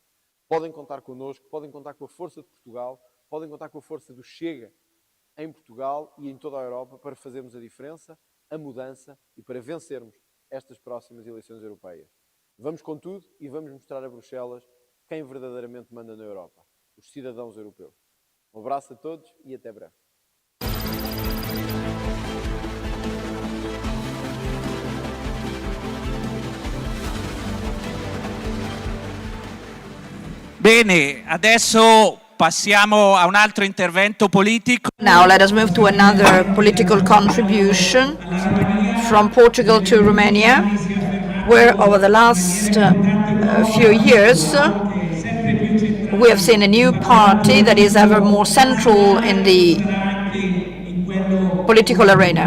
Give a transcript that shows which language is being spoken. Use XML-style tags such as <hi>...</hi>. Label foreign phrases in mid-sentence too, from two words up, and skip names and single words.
<pt>Podem contar connosco, podem contar com a força de Portugal, podem contar com a força do Chega em Portugal e em toda a Europa para fazermos a diferença, a mudança e para vencermos estas próximas eleições europeias. Vamos com tudo e vamos mostrar a Bruxelas quem verdadeiramente manda na Europa, os cidadãos europeus. Um abraço a todos e até breve.</pt> <it>Bene, adesso passiamo a un altro intervento politico.</it> <en>Now let us move to another political contribution from Portugal to Romania, where over the last few years we have seen a new party that is ever more central in the political arena.</en>